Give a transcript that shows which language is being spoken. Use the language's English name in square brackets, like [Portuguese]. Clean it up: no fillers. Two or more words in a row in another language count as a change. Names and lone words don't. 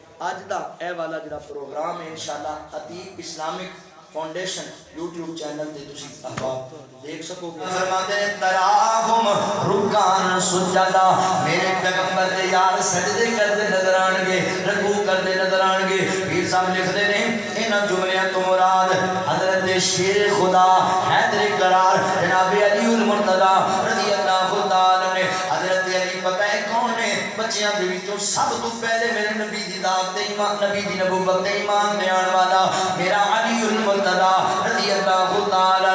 [Punjabi] اج دا اے والا جڑا پروگرام ہے انشاءاللہ عتیق اسلامک فاؤنڈیشن یوٹیوب چینل تے تسی احباب دیکھ سکو گے. فرماتے ہیں [Arabic] تراہم رکان سجدہ [Punjabi] میرے پیغمبر دے یار سجدے کرتے نظر آن گے رکوع کرتے نظر آن گے. پیر صاحب لکھتے ہیں انہاں جملیاں تو مراد حضرت شیر خدا حیدر قرار جناب علی المرتضی رضی اللہ تعالی نے. حضرت علی پتہ ہے کون نے بچیاں دے وچوں سب تو پہلے میرے نبی دی ذات تے ایمان نبی دی نبوت تے ایمان لے آن والا میرا علی المرتضی رضی اللہ تعالی.